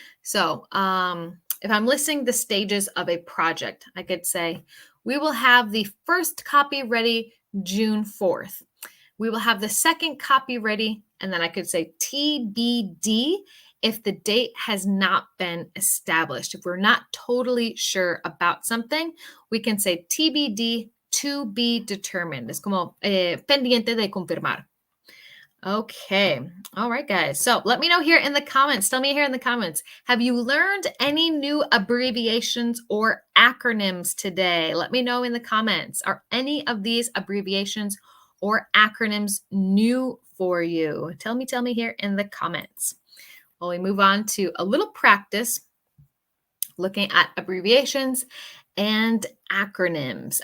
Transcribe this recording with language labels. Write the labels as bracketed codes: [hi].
[en] So if I'm listing the stages of a project, I could say, we will have the first copy ready June 4th. We will have the second copy ready, and then I could say TBD if the date has not been established. If we're not totally sure about something, we can say TBD, to be determined. [es] Es como pendiente de confirmar. [en] Okay. All right, guys. So let me know here in the comments. Tell me here in the comments. Have you learned any new abbreviations or acronyms today? Let me know in the comments. Are any of these abbreviations or acronyms new for you? Tell me here in the comments. Well, we move on to a little practice looking at abbreviations and acronyms.